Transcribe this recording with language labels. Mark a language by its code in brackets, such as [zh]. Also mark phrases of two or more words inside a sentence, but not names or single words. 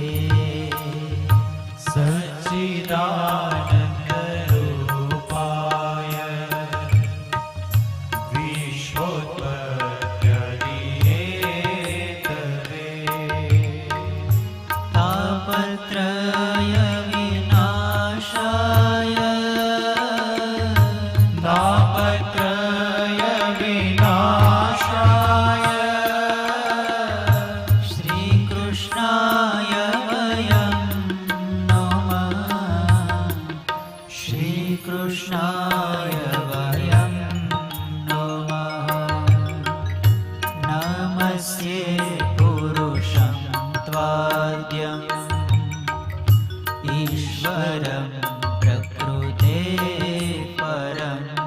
[sa] સચ્ચિદાનંદ રૂપાય વિશ્વોત્પત્યાદિ હેતવે તાપત્રય વિનાશાય તાપત્રય વિનાશાય શ્રી કૃષ્ણાય વયં નમઃ શ્રી કૃષ્ણાય વયં નમઃ નમસ્યે પુરુષં ત્વાદ્યં ઈશ્વરં પ્રકૃતે પરમ